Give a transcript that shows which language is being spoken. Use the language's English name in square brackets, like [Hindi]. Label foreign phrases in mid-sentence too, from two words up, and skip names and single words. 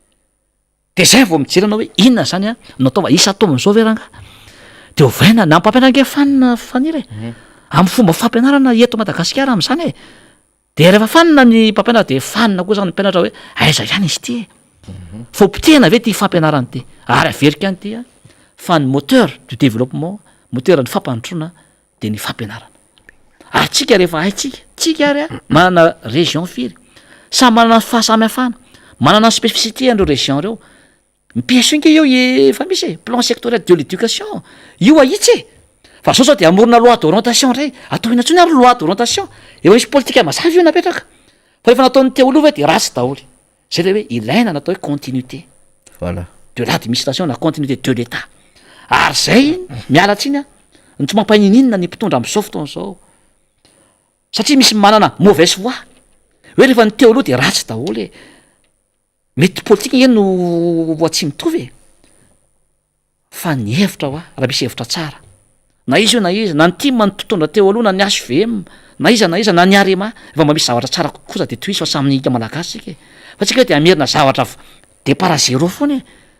[Malagasy] de zay vao mijeranao hoe inona zany nataova isa taomin'izao ve ranga de ovaina na mpampianatra nge fanina faniry amin'ny fomba fampianarana eto Madagasikara am'izany e de rehefa fanina ny mpampianatra de fanina koa zany ny mpianatra hoe aiza ihany izy ty fo pitena ve ty fampianarany ty ary averika any ty fa ny moteur [French] du développement moteur [Malagasy] ny fampanotrona de ny fampianarana ary tsika rehefa haitsika tsika ary manana région firy samy manana fahasamihafana manana spécificité andreo région reo mipiaso inke io efa misy e [French] plan sectoriel de l'éducation [Malagasy] io ahitsy e fa zao de amorona [French] loi d'orientation [Malagasy] ray atao ina ntsony ary [French] loi d'orientation [Malagasy] efa misy politika mazava io napetraka fa rehefa nataony teoloha hoe de ratsy daholy zay le hoe ilaina natao hoe continuité voilà [French] de l'administration [Malagasy] na [French] continuité de l'état [Malagasy] ary zay mialatsiny ny tsy mampahininina ny mpitondra am'izao fotoana zao satria misy manana [French] mauvaise foi [Malagasy] hoe rehefa ny teoloha de ratsy daholy e mety politika eny no tsy mitovy e fa ny hevitra hoa raha misy hevitra tsara na izy io na izy na ny tima ny mpitondra teoloha na ny HVM na iza na ny arema efa mba misy zavatra tsara kokoza de toy izy fa samy nika malagasy sika e fa tsika hoe de amerina zavatra de para zéro foana e